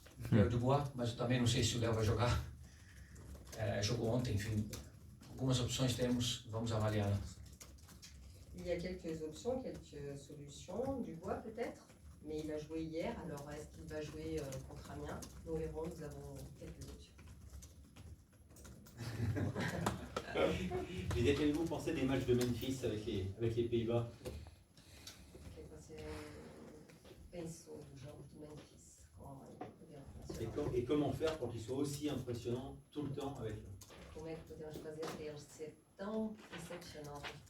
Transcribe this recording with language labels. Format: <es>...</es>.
<pt>Léo Dubois, mas eu também não sei se o Léo vai jogar. Jogou ontem, enfim. Algumas opções temos, vamos avaliá-las.</pt> <fr>Il y a quelques options, quelques solutions. Dubois peut-être, mais il a joué hier, alors est-ce qu'il va jouer contre Amiens? Nous verrons, nous avons quelques options. Et qu'avez-vous pensé des matchs de Memphis avec les Pays-Bas?</fr> <pt>O que você pensou do jogo de Memphis com a equipe internacional?</pt> <fr>Et comment faire pour qu'ils soient aussi impressionnants tout le temps avec eux?</fr> <pt>Como é que podemos fazer para eles ser tão excepcionais?</pt>